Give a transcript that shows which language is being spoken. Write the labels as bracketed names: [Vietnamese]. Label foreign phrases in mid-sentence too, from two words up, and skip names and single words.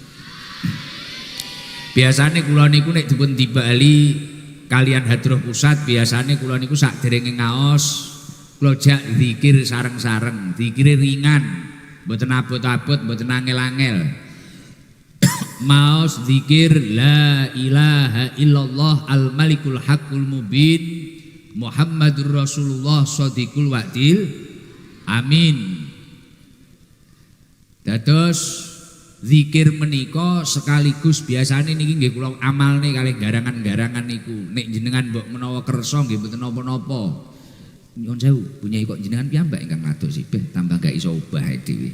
[Javanese] Biasane kula niku nek dipun timbali kalian Hadroh Pusat biasane kula niku sakderenge ngaos kula jak zikir sareng-sareng, zikire ringan, mboten abot-abot, mboten angel-angel. Maos zikir [Arabic] لا إله إلا الله الملك الحق المبين محمد رسول الله صادق الوعد. [Javanese] Amin. Dados zikir menika sekaligus biasane niki nggih kula amalne kalih garangan-garangan niku. Nek jenengan mbok menawa kersa nggih mboten napa-napa. Nyuwun sewu, Bunyai kok jenengan piyambak ingkang ngados sih tambah gak iso obah dhewe.